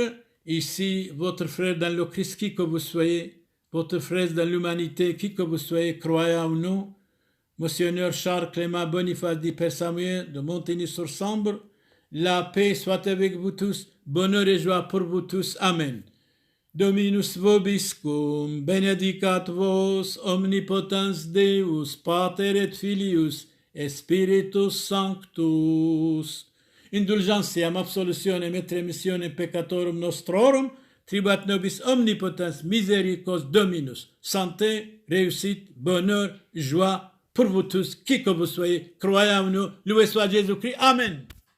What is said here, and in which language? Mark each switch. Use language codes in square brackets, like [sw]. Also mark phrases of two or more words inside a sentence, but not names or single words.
[fr] Ici, votre frère dans le Christ, qui que vous soyez, votre frère dans l'humanité, qui que vous soyez, croyant ou non, Monseigneur Charles Clément Boniface dit Père Samuel de Montigny-sur-Sambre, la paix soit avec vous tous, bonheur et joie pour vous tous. Amen. [la] Dominus vobiscum, benedicat vos, omnipotens Deus, Pater et Filius, et Spiritus Sanctus. Indulgentiam absolutionem et remissione peccatorum nostrorum, tribuat nobis omnipotens misericors Dominus. [fr] Santé, réussite, bonheur, joie pour vous tous, qui que vous soyez, croyez en nous, loué soit Jésus-Christ. Amen.